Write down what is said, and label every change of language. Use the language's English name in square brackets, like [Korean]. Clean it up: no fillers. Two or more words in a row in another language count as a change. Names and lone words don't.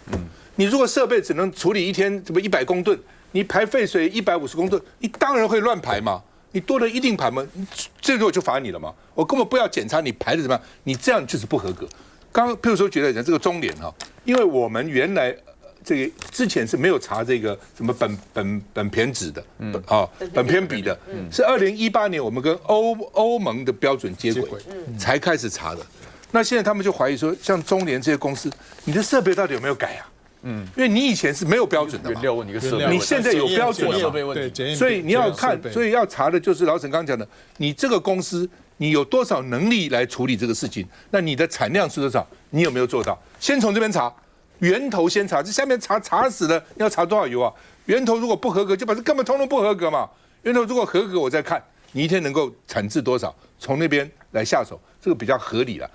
[Chinese] 你如果設備只能處理一天100公噸，你排廢水150公噸，你當然會亂排嘛。你多了一定排嘛，這個我就罰你了嘛。我根本不要檢查你排的怎麼樣，你這樣就是不合格。剛譬如說舉例講這個中聯因為我們原來。這個之前是沒有查這個什麼苯偏酯的，苯偏比的，是2018年我們跟歐盟的標準接軌，才開始查的。那現在他們就懷疑說，像中聯這些公司，你的設備到底有沒有改啊？因為你以前是沒有標準的嘛，你現在有標準了嘛，所以你要看，所以要查的就是老沈剛講的，你這個公司你有多少能力來處理這個事情？那你的產量是多少？你有沒有做到？先從這邊查。源頭先查，這下面查死了，要查多少油啊？源頭如果不合格，就把這根本通通不合格嘛。源頭如果合格，我再看你一天能夠產製多少，從那邊來下手，這個比較合理了。